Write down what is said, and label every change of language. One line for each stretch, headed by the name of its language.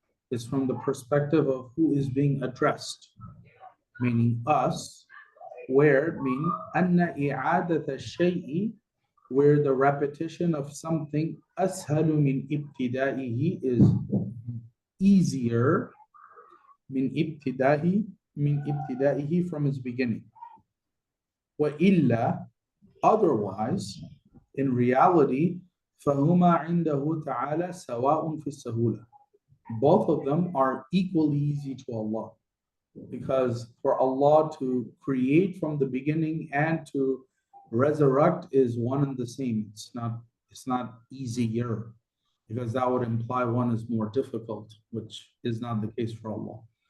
English: It's from the perspective of who is being addressed, meaning us, where mean
Arabic: anna i'adat al-shay'i,
English: where the repetition of something
Arabic: ashalu min ibtida'ihi
English: is easier min ibtida'ihi from its beginning.
Arabic: Wa illa,
English: otherwise, in reality,
Arabic: فَهُمَا عِنْدَهُ تَعَالَى سَوَاءٌ فِي السَّهُولَةِ.
English: Both of them are equally easy to Allah. Because for Allah to create from the beginning and to resurrect is one and the same. It's not easier, because that would imply one is more difficult, which is not the case for Allah.